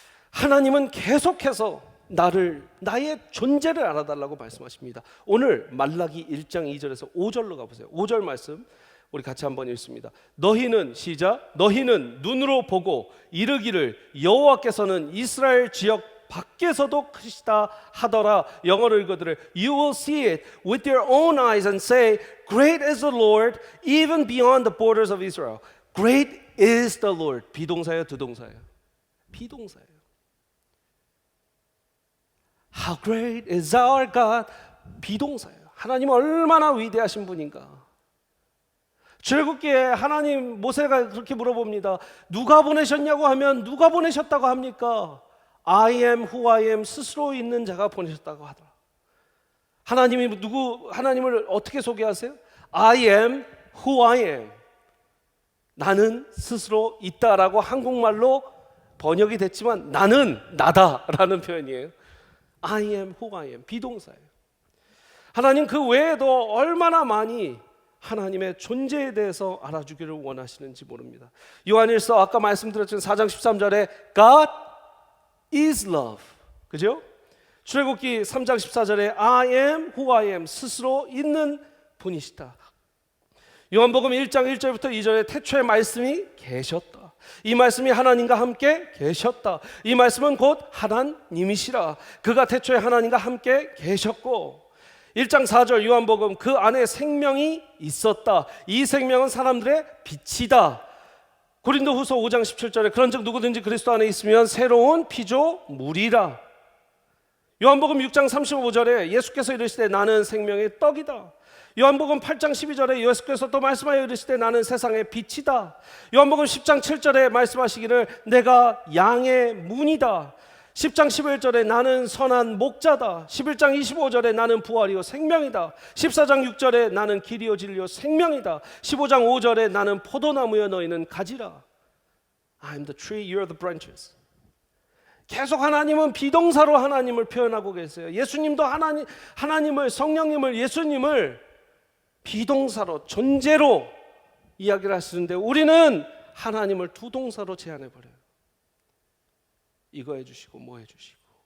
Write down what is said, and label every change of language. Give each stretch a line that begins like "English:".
Korean: 하나님은 계속해서 나의 존재를 알아달라고 말씀하십니다. 오늘 말라기 1장 2절에서 5절로 가보세요. 5절 말씀 우리 같이 한번 읽습니다. 너희는, 시작, 너희는 눈으로 보고 이르기를 여호와께서는 이스라엘 지역 밖에서도 크시다 하더라. 영어로 읽어드려.
English: You will see it with your own eyes and say, Great is the Lord, even beyond the borders of Israel. Great is the Lord.
Korean: 비동사예요, 두동사예요? 비동사예요.
English: How great is our God.
Korean: 비동사예요. 하나님은 얼마나 위대하신 분인가. 출애굽기에 하나님, 모세가 그렇게 물어봅니다. 누가 보내셨냐고 하면 누가 보내셨다고 합니까?
English: I am who I am,
Korean: 스스로 있는 자가 보내셨다고 하더라. 하나님을 어떻게 소개하세요?
English: I am who I am.
Korean: 나는 스스로 있다라고 한국말로 번역이 됐지만 나는 나다라는 표현이에요.
English: I am who I am.
Korean: 비동사예요. 하나님 그 외에도 얼마나 많이 하나님의 존재에 대해서 알아주기를 원하시는지 모릅니다. 요한일서 아까 말씀드렸지만 4장 13절에
English: God is love.
Korean: 그죠? 출애굽기 3장 14절에
English: I am who I am.
Korean: 스스로 있는 분이시다. 요한복음 1장 1절부터 2절에 태초에 말씀이 계셨다. 이 말씀이 하나님과 함께 계셨다. 이 말씀은 곧 하나님이시라. 그가 태초에 하나님과 함께 계셨고, 1장 4절 요한복음 그 안에 생명이 있었다. 이 생명은 사람들의 빛이다. 고린도후서 5장 17절에 그런즉 누구든지 그리스도 안에 있으면 새로운 피조물이라. 요한복음 6장 35절에 예수께서 이르시되 나는 생명의 떡이다. 요한복음 8장 12절에 예수께서 또 말씀하여 이르시되 나는 세상의 빛이다. 요한복음 10장 7절에 말씀하시기를 내가 양의 문이다. 10장 11절에 나는 선한 목자다. 11장 25절에 나는 부활이요 생명이다. 14장 6절에 나는 길이요 진리요 생명이다. 15장 5절에 나는 포도나무여 너희는 가지라.
English: I'm the tree, you're the branches.
Korean: 계속 하나님은 비동사로 하나님을 표현하고 계세요. 예수님도 하나님을, 성령님을, 예수님을 비동사로, 존재로 이야기를 하시는데 우리는 하나님을 두 동사로 제한해버려요. 이거 해주시고 뭐 해주시고.